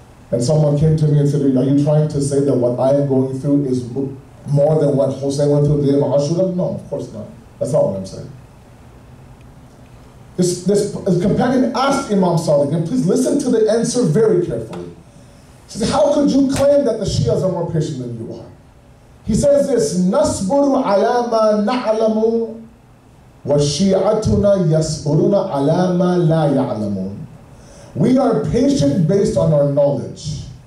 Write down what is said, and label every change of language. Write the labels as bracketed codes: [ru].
[en] And someone came to me and said, are you trying to say that what I am going through is more than what Hussein went through the day of Ashura? No, of course not. That's not what I'm saying. This companion asked Imam Sadiq, and please listen to the answer very carefully. He says, how could you claim that the Shias are more patient than you are? He says this, [ar] نَصْبُرُ عَلَى مَا نَعْلَمُ وَالشِّيعَتُنَا يَصْبُرُونَ عَلَى مَا لَا يَعْلَمُونَ. [en] We are patient based on our knowledge.